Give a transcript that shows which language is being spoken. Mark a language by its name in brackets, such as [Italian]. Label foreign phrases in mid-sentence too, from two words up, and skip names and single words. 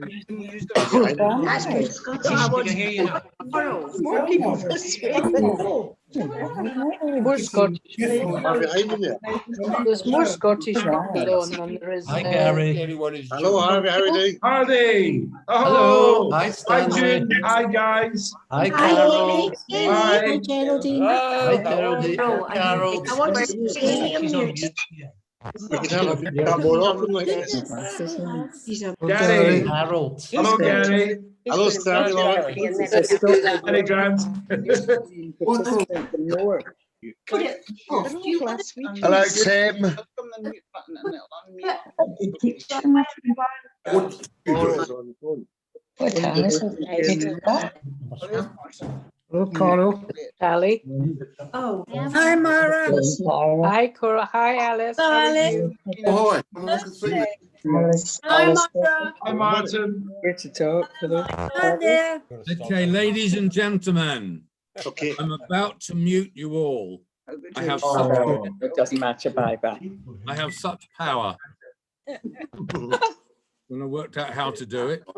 [English] I can hear you now. More people this week. More Scottish. behind you. There's more Scottish people on than there is. Hi, Gary. Everyone is Hello, Harvey, how are you doing? Harvey. Hello. Hi, Hi, Stanley. June. Hi, guys. Hi, Carol. Hi. Geraldine. Hi, Geraldine. Carol. I want to see She's on mute. We can have that more often like this. Gary. Harold. Hello, Gary. Hello, Stanley. Hi, Grant. Hello, Tim. What time is it? Hello, Carl. Sally. Oh. Hi, Mara. Mara. Hi, Cora. Hi, Alice. Oh, hi. Alice. Hi, Alice. Mara. Hi, Martin. Here to talk. Hello. Hi there. Okay, ladies and gentlemen, Okay. I'm about to mute you all. I have Oh, it doesn't matter. Bye-bye. I have such power. When I worked out how to do it.